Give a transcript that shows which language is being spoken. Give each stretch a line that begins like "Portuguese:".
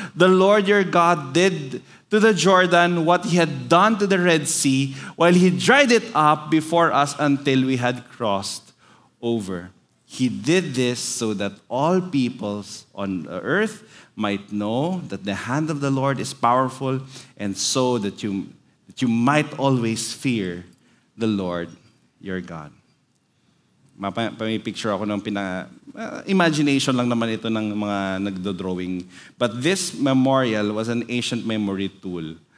English: The Lord your God did to the Jordan what he had done to the Red Sea, while he dried it up before us until we had crossed over. He did this so that all peoples on the earth might know that the hand of the Lord is powerful, and so that you might always fear the Lord your God.
Filipino: May picture ako ng imagination lang naman ito ng mga nagdo-drawing.
English: But this memorial was an ancient memory tool.